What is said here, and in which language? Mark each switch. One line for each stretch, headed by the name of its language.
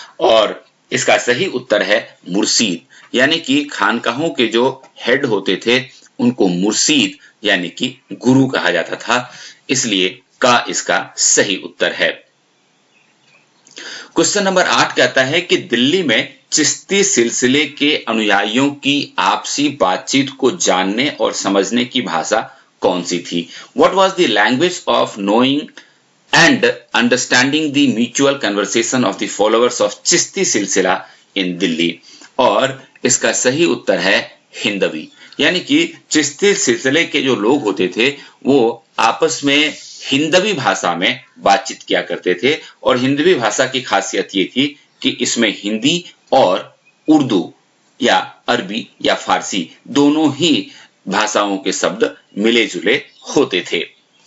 Hindi: और इसका सही उत्तर है मुर्शीद, यानी कि खानकाहों के जो हेड होते थे उनको मुर्शीद यानी कि गुरु कहा जाता था, इसलिए का इसका सही उत्तर है। क्वेश्चन नंबर 8 कहता है कि दिल्ली में चिश्ती सिलसिले के अनुयायियों की आपसी बातचीत को जानने और समझने की भाषा कौन सी थी।
English: What was the language of knowing and understanding the mutual conversation of the followers of Chishti Silsila in Delhi.
Hindi: और इसका सही उत्तर है हिंदवी, यानी कि चिश्ती सिलसिले के जो लोग होते थे वो आपस में हिंदवी भाषा में बातचीत किया करते थे। और हिंदवी भाषा की खासियत ये थी कि इसमें हिंदी और उर्दू या अरबी या फारसी दोनों ही भाषाओं के शब्द मिले जुले होते थे।